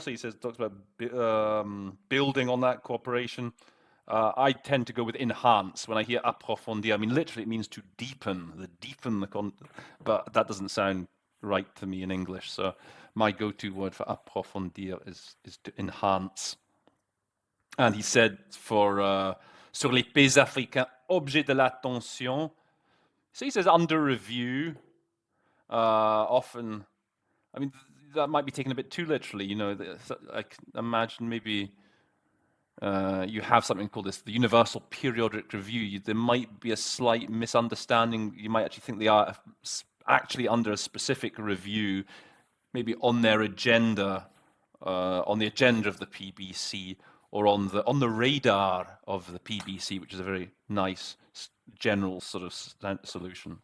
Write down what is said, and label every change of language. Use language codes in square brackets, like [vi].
[en] So he talks about building on that cooperation. I tend to go with enhance when I hear approfondir. I mean, literally, it means to deepen but that doesn't sound right to me in English. So my go-to word for approfondir is to enhance. And he said for [fr] sur les pays africains objet de l'attention. [en] So he says under review. Often, I mean, that might be taken a bit too literally. You know, I can imagine maybe. You have something called the Universal Periodic Review. There might be a slight misunderstanding. You might actually think they are actually under a specific review, maybe on their agenda, on the agenda of the PBC, or on the radar of the PBC, which is a very nice general sort of solution.